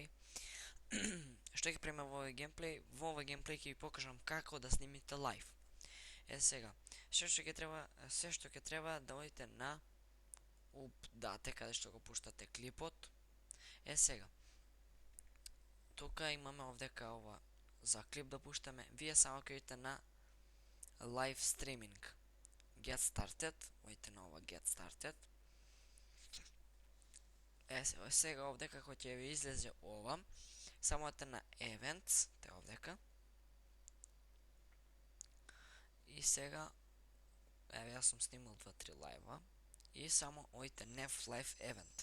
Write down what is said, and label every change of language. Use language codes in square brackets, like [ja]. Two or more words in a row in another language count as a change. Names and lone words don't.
[mk] Што ќе правиме во овој геймплей? Во овој геймплей ќе ви покажам како да снимите лайв. Сега, се што ќе треба да одите на дате каде што го пуштате клипот. Сега, тука имаме овдека ова за клип да пуштаме. Вие само ќе одите на [en] live streaming. Get started, [mk] одите на ова [en] get started. [mk] Сега овдека како ќе ви излезе ова, само одите на events, те овдека. И сега, еве јас сум снимал 2-3 лајва и само одите Nef Live Event.